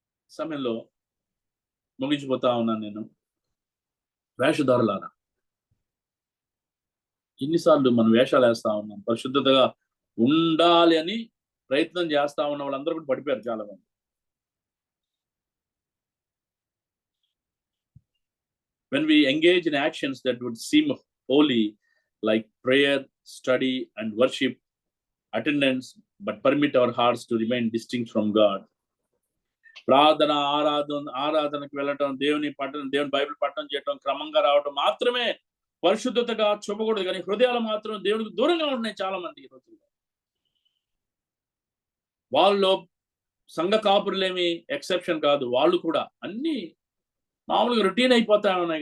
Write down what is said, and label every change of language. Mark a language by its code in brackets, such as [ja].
[te] సమయంలో ముగించిపోతా ఉన్నాను నేను. వేషధారులారా, ఎన్నిసార్లు మనం వేషాలు వేస్తా ఉన్నాం. పరిశుద్ధతగా ఉండాలి అని ప్రయత్నం చేస్తా ఉన్న వాళ్ళందరూ కూడా పడిపోయారు చాలా మంది. [en] when we engage in actions that would seem holy, like prayer, study, and worship, attendance, but permit our hearts to remain distinct from God. [te] ప్రార్థన, ఆరాధనకు వెళ్ళటం, దేవుని బైబిల్ పఠనం చేయటం, క్రమంగా రావటం మాత్రమే పరిశుద్ధతగా చూపకూడదు. కానీ హృదయాలు మాత్రం దేవునికి దూరంగా ఉంటున్నాయి చాలా మంది ఈ రోజుల్లో. వాళ్ళలో సంఘ కాపురులేమి ఎక్సెప్షన్ కాదు, వాళ్ళు కూడా అన్ని మామూలుగా రొటీన్ అయిపోతా ఉన్నాయి.